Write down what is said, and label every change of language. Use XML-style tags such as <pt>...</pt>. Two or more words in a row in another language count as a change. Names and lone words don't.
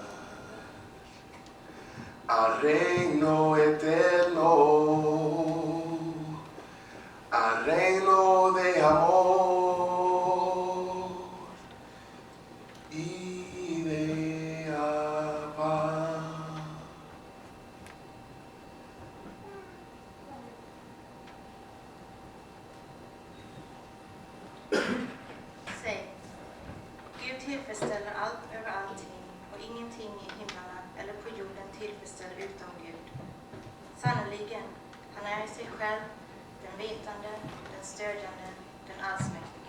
<es>al reino eterno, al reino de amor y de paz.</es> <sv>Säg, Gud tillfredsställer allt över allting och ingenting i himlarna eller på jorden tillfredsställer utom Gud. Sannoliken, han är i sig själv den vetande, den stödjande, den allsmäktige.</sv>